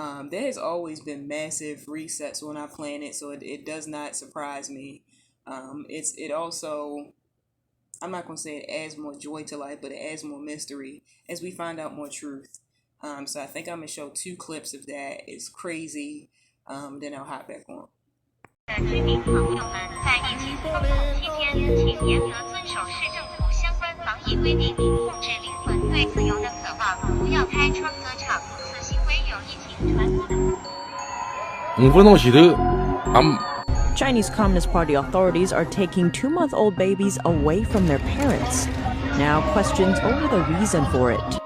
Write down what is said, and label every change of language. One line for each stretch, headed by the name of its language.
English: There has always been massive resets on our planet, so it does not surprise me. It also, I'm not going to say it adds more joy to life, but it adds more mystery as we find out more truth. So I think I'm going to show 2 clips of that. It's crazy. Then I'll hop back on.
Chinese: 居民朋友们，在疫情封控期间，请严格遵守市政府相关防疫规定，控制灵魂对自由的渴望，不要开窗歌唱。此行为有益
English: Chinese Communist Party authorities are taking 2-month-old babies away from their parents. Now questions over the reason for it.